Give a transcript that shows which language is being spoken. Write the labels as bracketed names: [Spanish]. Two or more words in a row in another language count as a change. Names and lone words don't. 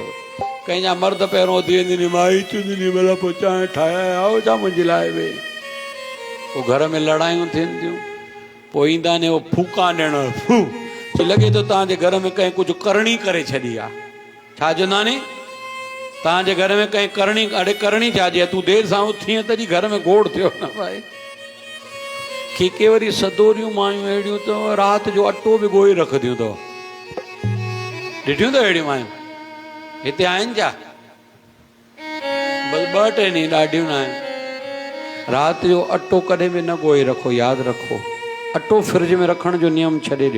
[Sindhi] कंहिंजा मर्द पहिरियों उथी वेंदी, माई चवंदी भला पोइ चांहि ठाहिया आओ छा मुंहिंजे लाइ बि। पोइ घर में लड़ायूं थींदियूं, पोइ ईंदा आहिनि उहो फूका ॾियणु, फू लॻे थो तव्हांजे घर में कंहिं कुझु करणी करे छॾी आहे। छा चवंदा नी? तव्हांजे घर में कंहिं करणी, अड़े करणी छा जी आहे? तूं देरि सां उथीअ तॾहिं घर में गोड़ थियो न भाई। के वरी सदोरियूं मायूं अहिड़ियूं अथव, राति जो अटो बि ॻोहे रखंदियूं अथव। ॾिठियूं अथव अहिड़ियूं मायूं? हिते आहिनि छा? बस 2-3 ॾींहं, ॾाढियूं न आहिनि। राति जो अटो कॾहिं बि न ॻोहे रखो, यादि रखो। अटो फ्रिज में रखण जो नियम छॾे ॾियो।